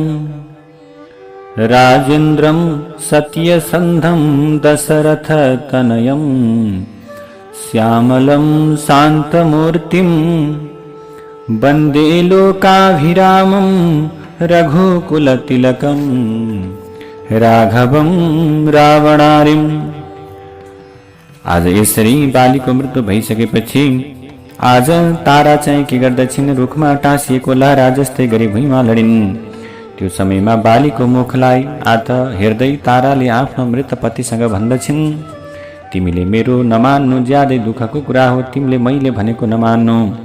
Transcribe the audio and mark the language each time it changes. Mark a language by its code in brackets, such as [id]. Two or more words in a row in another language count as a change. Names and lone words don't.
[sa] राजेन्द्रं सत्यसन्धं दशरथतनयं श्यामलं शान्तमूर्तिं वन्दे लोकाभिरामं रघुकुलतिलकं राघवं रावणारिम्। [ne] आज यसरी बालीको मृत्यु भइसकेपछि आज तारा चाहिँ के गर्दछिन्, रुखमा टाँसिएको लहरा जस्तै गरी भुइँमा लडिन्। त्यो समयमा बालीको मुखलाई आत हेर्दै ताराले आफ्नो मृत पतिसँग भन्दछिन्, तिमीले मेरो नमान्नु ज्यादै दुःखको कुरा हो, तिमीले मैले भनेको नमान्नु।